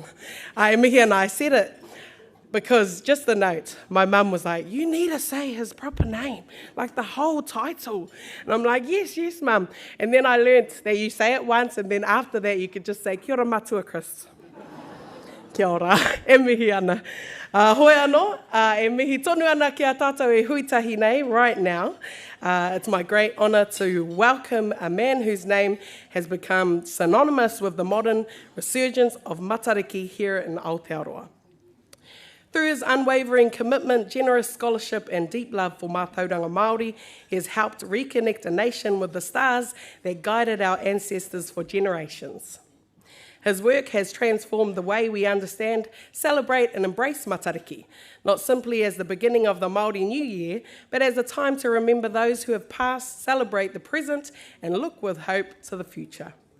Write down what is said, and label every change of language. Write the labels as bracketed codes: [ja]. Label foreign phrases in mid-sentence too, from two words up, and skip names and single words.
[mi] E mihi [en] and I said it because, just a note, my mum was like, you need to say his proper name, like the whole title. And I'm like, yes, yes, mum. And then I learnt that you say it once, and then after that you could just say, [mi] kia ora matua, Chris. Kia ora, e mihi ana. Hoi anō, e mihi tonu ana ki a tātou e huitahi nei [en] right now. It's my great honour to welcome a man whose name has become synonymous with the modern resurgence of Matariki here in Aotearoa. Through his unwavering commitment, generous scholarship and deep love for [mi] mātauranga Māori, [en] he has helped reconnect a nation with the stars that guided our ancestors for generations. His work has transformed the way we understand, celebrate and embrace Matariki, not simply as the beginning of the Māori New Year, but as a time to remember those who have passed, celebrate the present and look with hope to the future.